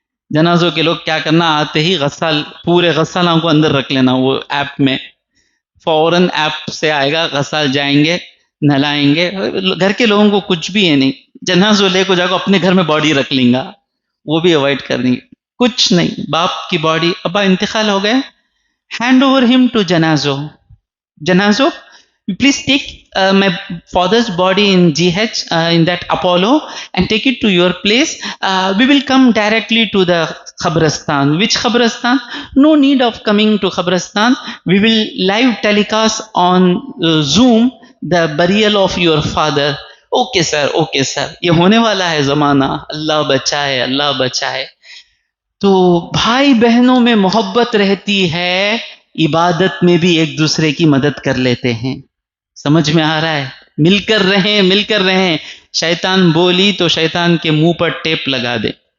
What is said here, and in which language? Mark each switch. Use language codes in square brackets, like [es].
[ur] جنازوں کے لوگ کیا کرنا، آتے ہی غسال، پورے غسالوں کو اندر رکھ لینا وہ ایپ میں، فوراً ایپ سے آئے گا، غسال جائیں گے، نہلائیں گے. گھر کے لوگوں کو کچھ بھی ہے نہیں، جنازو لے کو جا کو اپنے گھر میں باڈی رکھ لیں گا، وہ بھی اوائڈ کر دیں گے. کچھ نہیں، باپ کی باڈی، ابا انتقال ہو گئے، ہینڈ اوور ہم ٹو جنازو. [en] جنازو please take my father's body in GH, in that Apollo, and take it to your place. We will come directly to the Khabristan. Which Khabristan? No need of coming to Khabristan. We will live telecast on Zoom the burial of your father. Okay sir, okay sir. [ur] یہ ہونے والا ہے زمانہ، اللہ بچائے، اللہ بچائے. تو بھائی بہنوں میں محبت رہتی ہے، عبادت میں بھی ایک دوسرے کی مدد کر لیتے ہیں. سمجھ میں آ رہا ہے؟ مل کر رہیں، مل کر رہیں. شیطان بولی تو شیطان کے منہ پر ٹیپ لگا دے.